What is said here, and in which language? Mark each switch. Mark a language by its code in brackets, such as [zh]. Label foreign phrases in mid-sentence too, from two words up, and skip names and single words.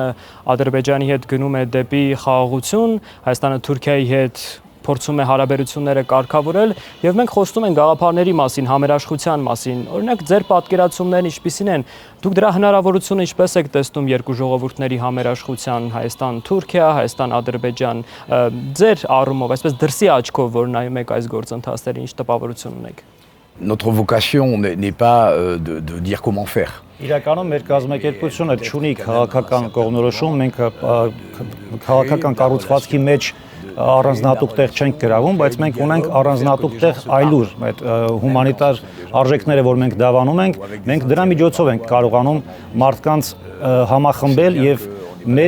[hy] Ադրբեջանի հետ գնում է դեպի խաղաղություն, Հայաստանը Թուրքիայի հետ փորձում է հարաբերությունները կարգավորել եւ մենք խոսում ենք գաղափարների մասին, համերաշխության մասին։ Օրինակ ձեր պատկերացումներն ինչպիսին են։ Դուք դրա հնարավորությունը ինչպես եք տեսնում երկու ժողովուրդների համերաշխության Հայաստան-Թուրքիա, Հայաստան-Ադրբեջան, ձեր առումով, այսպես դրսի աչքով, որ նայում եք այս գործընթացներին, ինչ տպավորություն ունեք։ [fr] Notre vocation n'est pas de dire comment faire. [hy] Իրականում մեր կազմակերպությունը չունի քաղաքական կողմնորոշում, մենք քաղաքական կառուցվածքի մեջ առանձնահատուկ տեղ չենք գրավում, բայց մենք ունենք առանձնահատուկ տեղ այլուր, այդ հումանիտար արժեքները, որ մենք դավանում ենք, մենք դրա միջոցով ենք կարողանում մարդկանց համախմբել եւ մեր